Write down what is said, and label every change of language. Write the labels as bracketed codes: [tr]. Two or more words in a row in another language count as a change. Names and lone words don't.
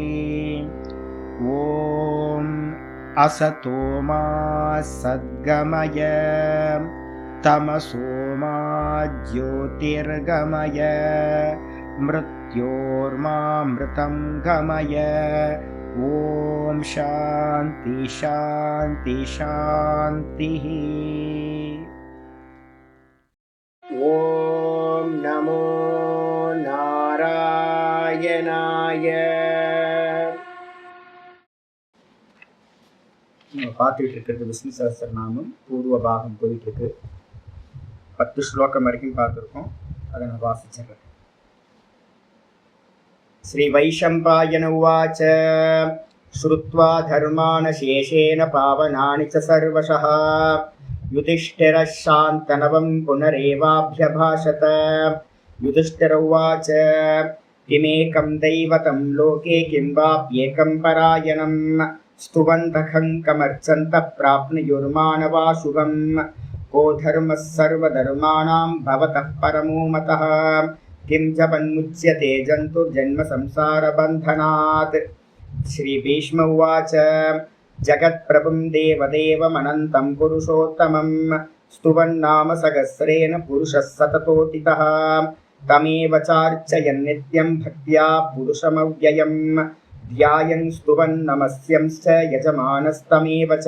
[sa] ॐ असतो मा सद्गमय तमसो मा ज्योतिर्गमय मृत्योर्मामृतं गमय। ॐ शान्ति शान्ति शान्तिः। ॐ नमो नारायणाय। [ta] பார்த்துட்டு இருக்கிறது விஷ்ணு சஹஸ்ரநாமம் பூர்வ பாகம் போயிட்டு இருக்கு. 10 ஸ்லோகம் வரைக்கும் பார்த்துருக்கோம். அதை நான் வாசிச்சிடுறேன். [sa] श्री वैशम्पायन उवाच श्रुत्वा धर्मान् अशेषेण पावनानि च सर्वशः युधिष्ठिरः शान्तनवं पुनरेवाभ्यभाषत. युधिष्ठिर उवाच किमेकं दैवतं लोके किं वाप्येकं परायणम् स्तुवन्तखं कमर्चन्तः प्राप्नुयुर्मानवा शुभम् को धर्मः सर्वधर्माणां भवतः परमो मतः किं जपन्मुच्यते जन्तुर्जन्मसंसारबन्धनात्। श्रीभीष्म उवाच जगत्प्रभुं देवदेवमनन्तं पुरुषोत्तमं स्तुवन्नाम सहस्रेण पुरुषः सततोदितः तमेव चार्चयन् नित्यं भक्त्या पुरुषमव्ययम् ध्यायन् स्तुवन् नमस्यंश्च यजमानस्तमेव च।